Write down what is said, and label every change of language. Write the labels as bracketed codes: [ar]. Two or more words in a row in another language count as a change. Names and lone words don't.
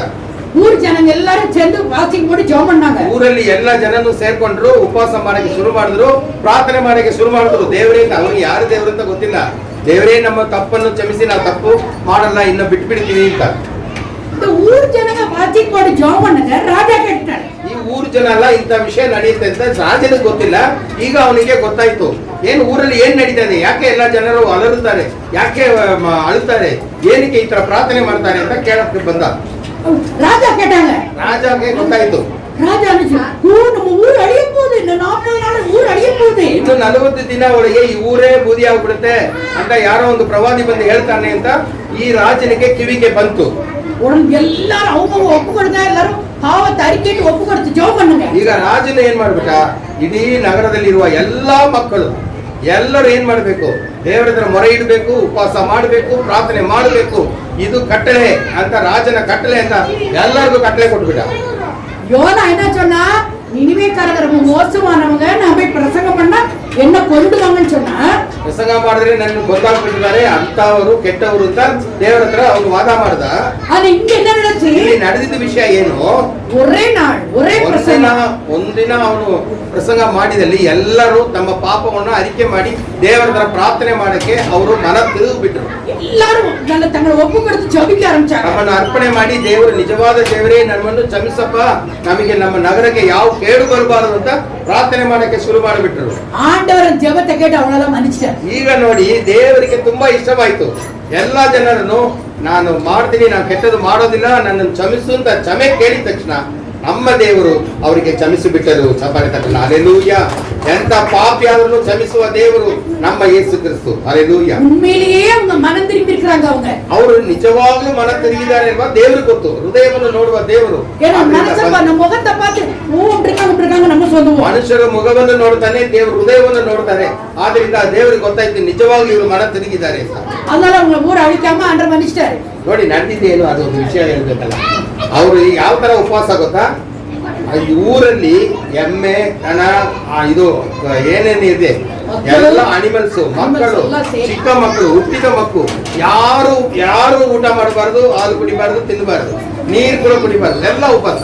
[ta] ஊர் ஜனங்க எல்லாரும் சேர்ந்து ஃபாஸ்டிங் போட்டு ஜெபம் பண்ணாங்க. [kn] ಊರಲ್ಲಿ ಎಲ್ಲ ಜನನು ಸೇರ್ಕೊಂಡ್ರು, ಉಪವಾಸ ಮಾಡಕ್ಕೆ ಶುರು ಮಾಡಿದ್ರು, ಪ್ರಾರ್ಥನೆ ಮಾಡಕ್ಕೆ ಶುರು ಮಾಡಿದ್ರು. ದೇವರೇ, ಅವ್ರಿಗೆ ಯಾರು ದೇವರು ಅಂತ ಗೊತ್ತಿಲ್ಲ, ದೇವರೇ ನಮ್ಮ ತಪ್ಪನ್ನು ಕ್ಷಮಿಸಿ, ನಾವು ತಪ್ಪು ಮಾಡಲ್ಲ, ಇನ್ನು ಬಿಟ್ಬಿಡ್ತೀವಿ ಅಂತ. [ta] இந்த ஊர் ஜனங்க ஃபாஸ்டிங் போட்டு ஜெபம் பண்ணாங்க. ರಾಜ கேட்டாரு, [kn] ಈ ಊರು ಜನ ಎಲ್ಲ ಇಂಥ ವಿಷಯ ನಡೆಯುತ್ತೆ ಅಂತ ರಾಜನಿಗೆ ಗೊತ್ತಿಲ್ಲ. ಈಗ ಅವನಿಗೆ ಗೊತ್ತಾಯ್ತು, ಏನು ಊರಲ್ಲಿ ಏನ್ ನಡೀತಾ ಇದೆ, ಯಾಕೆ ಎಲ್ಲ ಜನರು ಅಲರುತ್ತಾರೆ, ಯಾಕೆ ಅಳುತ್ತಾರೆ, ಏನಕ್ಕೆ ಈ ತರ ಪ್ರಾರ್ಥನೆ ಮಾಡ್ತಾರೆ ಅಂತ ಕೇಳಕ್ಕೆ ಬಂದ. [ta] ராஜா கேட்டாங்க. [kn] ರಾಜಾಗೆ ಗೊತ್ತಾಯ್ತು. [ta] ராஜா நம்ம ஊர் அழிய போகுது, இந்த 40 நாள் ஊர் ಅಳಿಯ போகுது, [kn] ಇನ್ನು 40 ದಿನ ಒಳಗೆ ಈ ಊರೇ ಬೂದಿ ಆಗ್ಬಿಡುತ್ತೆ ಅಂತ ಯಾರೋ ಒಂದು ಪ್ರವಾದಿ ಬಂದು ಹೇಳ್ತಾನೆ ಅಂತ ಈ ರಾಜನಿಗೆ ಕಿವಿಗೆ ಬಂತು. [ta] எல்லாரும் அவங்க ஒப்பு கொடுங்க, எல்லாரும் பாவத்தை அறிக்கைட்டு ஒப்பு கொடுத்து ஜெபம் பண்ணுங்க. [kn] ಈಗ ರಾಜನ ಏನ್ ಮಾಡ್ಬಿಟ್ಟ, ಇಡೀ ನಗರದಲ್ಲಿರುವ ಎಲ್ಲಾ ಮಕ್ಕಳು ಎಲ್ಲರೂ ಏನ್ ಮಾಡ್ಬೇಕು, ದೇವರ ಹತ್ರ ಮೊರೆ ಇಡಬೇಕು, ಉಪವಾಸ ಮಾಡಬೇಕು, ಪ್ರಾರ್ಥನೆ ಮಾಡಬೇಕು, ಇದು ಕಟ್ಟಳೆ ಅಂತ, ರಾಜನ ಕಟ್ಟಳೆ ಅಂತ ಎಲ್ಲರಿಗೂ ಕಟ್ಟಳೆ ಕೊಟ್ಬಿಟ್ಟ. [ta] யோனா என்ன சொன்னா, நினிவேக்காரங்க ரொம்ப மோசமானவங்க, நான் போய் பிரசங்கம் பண்ணா என்ன கொண்டுவாங்கன்னு சொன்னா, [kn] ಪ್ರಸಂಗ ಪ್ರಸಂಗ ಮಾಡಿದ್ರೆ ನನ್ನ ಕೊಂದಾಕ್ಬಿಟ್ಟಿದ್ದಾರೆ ಅಂತವರು ಕೆಟ್ಟವರು ಅಂತ ದೇವರ ಹತ್ರ ಅವ್ರು ವಾದ ಮಾಡ್ದ. [ta] ஆனா இங்க என்ன நடந்துச்சு? [kn] ಇಲ್ಲಿ ನಡೆದಿದ್ದ ವಿಷಯ ಏನು? [ta] ஒரே நாள் ஒரே பிரசங்கம். [kn] ಒಂದಿನ ಅವನು ಪ್ರಸಂಗ ಮಾಡಿದಲ್ಲಿ ಎಲ್ಲರೂ ತಮ್ಮ ಪಾಪವನ್ನು ಅರಿಕೆ ಮಾಡಿ ದೇವರ ಹತ್ರ ಪ್ರಾರ್ಥನೆ ಮಾಡಕ್ಕೆ ಅವರು ಮನ ತಿರುಗಿಬಿಟ್ರು. [ta] எல்லாரும் தங்களை ஒப்பு கொடுத்து ஜெபிக்க ஆரம்பிச்சாங்க. [kn] ನಮ್ಮನ್ನು ಅರ್ಪಣೆ ಮಾಡಿ ದೇವರು ನಿಜವಾದ ದೇವರೇ ನಮ್ಮನ್ನು ಕ್ಷಮಿಸಪ್ಪ, ನಮಗೆ ನಮ್ಮ ನಗರಕ್ಕೆ ಯಾವ ಕೇಡು ಬರಬಾರದು ಅಂತ ಪ್ರಾರ್ಥನೆ ಮಾಡಕ್ಕೆ ಶುರು ಮಾಡಿಬಿಟ್ರು. [ta] ஆண்டவரின் ஜெபத்தை கேட்டு அவங்கள மன்னிச்சிட்டார். [kn] ಈಗ ನೋಡಿ ದೇವರಿಗೆ ತುಂಬಾ ಇಷ್ಟವಾಯ್ತು. ಎಲ್ಲಾ ಜನರನ್ನು ನಾನು ಮಾಡ್ತೀನಿ, ನಾನು ಕೆಟ್ಟದ್ದು ಮಾಡೋದಿಲ್ಲ, ನನ್ನನ್ನು ಕ್ಷಮಿಸು ಅಂತ ಕ್ಷಮೆ ಕೇಳಿದ ತಕ್ಷಣ ನಮ್ಮ ದೇವರು ಅವರಿಗೆ ಕ್ಷಮಿಸಿ ಬಿಟ್ಟರು. ಚಪ್ಪಾಳೆ ತಟ್ಟಣ. ಹಲ್ಲೆಲೂಯಾ. ಎಂತ ಪಾಪಿಯಾದರೂ ಕ್ಷಮಿಸುವ ದೇವರು ನಮ್ಮ ಯೇಸು ಕ್ರಿಸ್ತು. ಹಲ್ಲೆಲೂಯಾ. [ta] உண்மையிலேயே அவங்க மனம் திரும்பி இருக்காங்க. [kn] ಅವರು ನಿಜವಾಗ್ಲೂ ಮನ ತಿರುಗಿದ್ದಾರೆ ಅಲ್ವಾ? ದೇವರು ಗೊತ್ತು, ಹೃದಯವನ್ನು ನೋಡುವ ದೇವರು. [ta] ஏன்னா மனசப்ப நம்ம முகத்தை பார்த்து ஊன்றிருக்காங்க நம்ம சொல்லுவோம். [kn] ಮನುಷ್ಯರ ಮುಖವನ್ನು ನೋಡ್ತಾನೆ, ದೇವರು ಹೃದಯವನ್ನು ನೋಡ್ತಾರೆ. ಆದ್ರಿಂದ ದೇವರಿಗೆ ಗೊತ್ತಾಯ್ತು ನಿಜವಾಗ್ಲೂ ಇವರು ಮನ ತಿರುಗಿದ್ದಾರೆ ಅಂತ. [ta] அதனால அவங்க ஊரை அழிக்காம ஆண்டவர் ಮನ್ನಿಸ್ತಾರೆ. [kn] ನೋಡಿ ನಡೆದಿದ್ದೇನು ಅದು ಒಂದು ವಿಷಯ ಹೇಳ್ಬೇಕಲ್ಲ. ಅವರು ಯಾವ ತರ ಉಪವಾಸ ಗೊತ್ತಾ? ಈ ಊರಲ್ಲಿ ಎಮ್ಮೆ, ದನ, ಇದು ಏನೇನು ಇದೆ ಎಲ್ಲ ಅನಿಮಲ್ಸ್, ಮಕ್ಕಳು, ಚಿಕ್ಕ ಮಕ್ಕಳು, ಹುಟ್ಟಿದ ಮಕ್ಕಳು ಯಾರು ಊಟ ಮಾಡಬಾರ್ದು, ಹಾಲು ಕುಡಿಬಾರ್ದು, ತಿನ್ನಬಾರ್ದು, ನೀರು ಕೂಡ ಕುಡಿಬಾರ್ದು, ಎಲ್ಲ ಉಪವಾಸ.